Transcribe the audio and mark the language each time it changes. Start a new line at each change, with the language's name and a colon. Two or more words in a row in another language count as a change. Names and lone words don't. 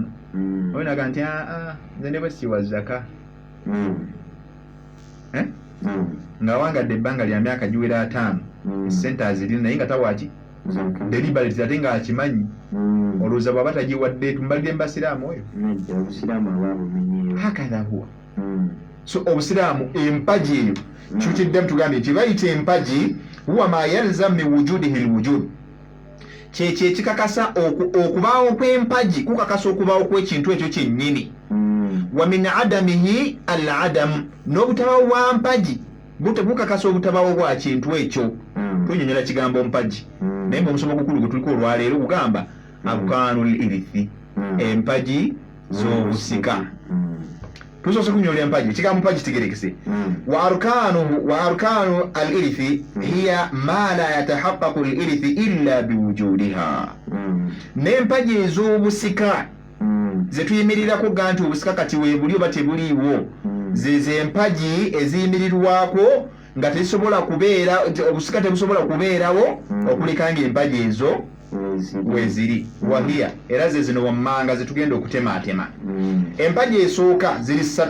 Ganda: Oyinaga nti nze ne bwe siwa zaka nga wangadde ebbanga lya myaka giwera 5 sente azirina naye nga tawaki deliberate ate nga akimanyi olowooza bw'aba tagiwadde tumbalire mbasiraamu oyo
Arabic: هكذا هو.
Ganda: So obusiraamu empagi eyo kyukiddemu tugambye nti bayita empagi
Arabic: هو ما يلزم من وجوده الوجود,
Ganda: kyekyo ekikakasa okubaawo kw'empagi kukakasa okubaawo kw'ekintu ekyo kyennyini.
Arabic: ومن عدمه العدم,
Ganda: n'obutabaawo bwa mpagi bukakasa obutabaawo bwa kintu ekyo. Tunyonyola kigambo mpagi naye mu musomo gukulu gwe tuliko olwaleero gugamba
Arabic: أركان الإرث,
Ganda: empagi z'obusika. Tusoose kunyonyola empagi, ekigambo mpagi kitegerekese.
Arabic: وأركان الإرث هي ما لا يتحقق الإرث إلا بوجودها.
Ganda: N'empagi ez'obusika ze tuyimirirako ga nti obusika kati weebuli oba tebuliiwo, ze empagi eziyimirirwako nga tezisobola kubeera, obusika tebusobola kubeerawo okuleka ng'empagi ezo weziri wahiya era ze zino wammanga zetugenda okutemaatema empagi esooka ziri 3